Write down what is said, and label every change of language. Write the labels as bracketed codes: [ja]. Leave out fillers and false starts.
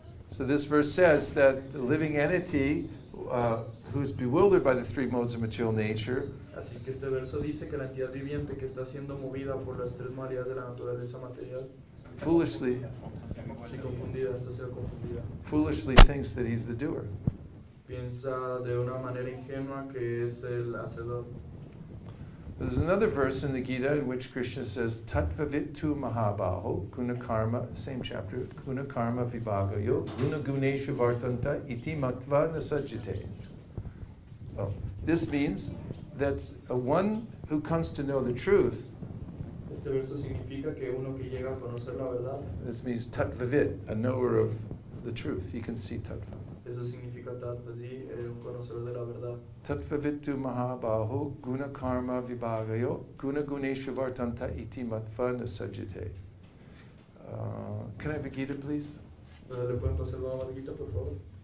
[en] So this verse says that the living entity who's bewildered by the 3 modes of material nature [es] Así que este verso dice que la entidad viviente que está siendo movida por las 3 modalidades de la naturaleza material, [en] foolishly [es] está siendo confundida. [en] foolishly thinks that he's the doer. [es] Piensa de una manera ingenua que es el hacedor. [en] There's another verse in the Gita in which Krishna says, [sa] Tattvavitu Mahabaho, Guna Karma, same chapter, Guna Karma Vibhagayo, Guna Guneshu Vartanta, Iti Matva Nasajite. [en] Well, this means that one who comes to know the truth, [es] Este verso significa que uno que llega a conocer la verdad, [en] this means Tattvavit, a knower of the truth. He can see Tattva. [es] eso significa tatvasi, un conocedor de la verdad. [sa] Tattvavitu Mahabaho, Guna Karma Vibhagayo, Guna Guneshu Vartanta, Iti Matva Nasajite. [en] Can I have a Gita, please? [es] ¿Le pueden pasar la marquita, por favor?